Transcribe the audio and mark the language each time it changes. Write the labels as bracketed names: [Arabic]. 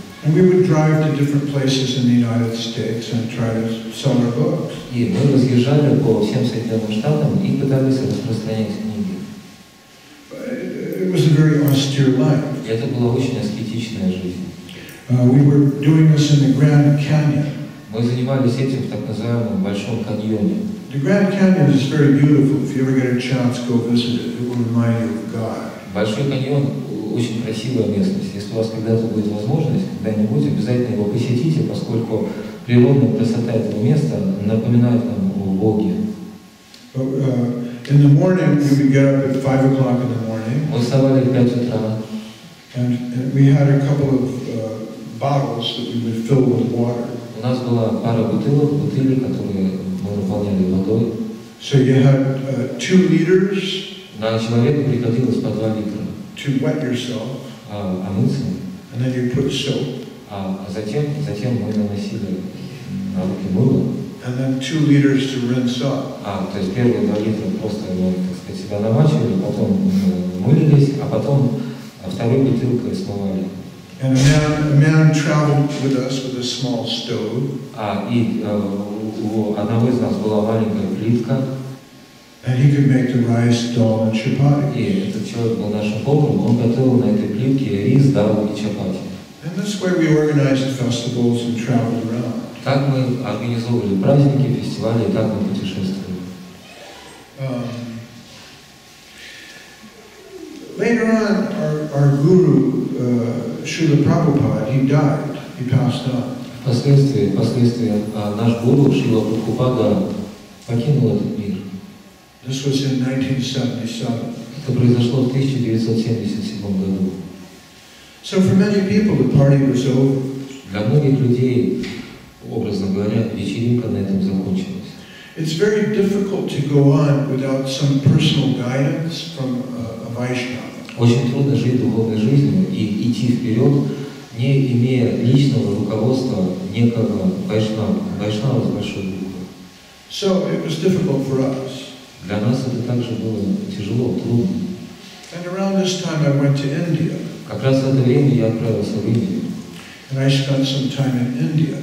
[English] And we would drive to different places in the United States and try to sell our books. [Russian] И мы разъезжали по всем Соединенным Штатам и пытались распространять книги. [English] It was a very austere life. [Russian] Это была очень аскетичная жизнь. [English] We were doing this in the Grand Canyon. [Russian] Мы занимались этим в так называемом Большом каньоне. [English] The Grand Canyon is very beautiful. If you ever get a chance, go visit it. It will remind you of God. [Russian] Большой каньон очень красивая местность. Если у вас когда-то будет возможность, когда-нибудь обязательно его посетите, поскольку природная красота этого места напоминает нам о Боге. [English] In the morning, we would get up at 5 o'clock in the morning. [Russian] Мы вставали в 5 утра. [English] And we had a couple of bottles that we would fill with water. [Russian] У нас была пара бутылей, которые мы наполняли водой. [English] So you had 2 liters [Russian] На человека приходилось по 2 литра. [English] To wet yourself. [Russian] Омыться. [English] And then you put soap. [Russian] Затем мы наносили на руки мыло. [English] And then 2 liters to rinse up. [Russian] То есть первые 2 литра просто, так сказать, себя намачивали, потом мылились, а потом второй бутылкой смывали. [English] And a man traveled with us with a small stove. [Russian] И у одного из нас была маленькая плитка. [English] And he could make the rice, dal, and chapati. [Russian] И этот человек был нашим поваром, он готовил на этой плитке рис, дал и чапати. [English] And that's why we organized festivals and traveled around. [Russian] Так мы организовывали праздники, фестивали, и так мы путешествовали. [English] Later on, our guru, Srila Prabhupada, he died. He passed on. [Russian] Впоследствии наш гуру Шрила Прабхупада покинул этот мир. [English] This was in 1977. [Russian] Это произошло в 1977 году. [English] So for many people, the party was over. [Russian] Для многих людей, образно говоря, вечеринка на этом закончилась. [English] It's very difficult to go on without some personal guidance from a Vaishnava. [Russian] Очень трудно жить духовной жизнью и идти вперед, не имея личного руководства некого вайшнава с большой буквы. [English] So it was difficult for us. [Russian] Для нас это также было тяжело, трудно. [English] And around this time, I went to India. [Russian] Как раз в это время я отправился в Индию. [English] And I spent some time in India.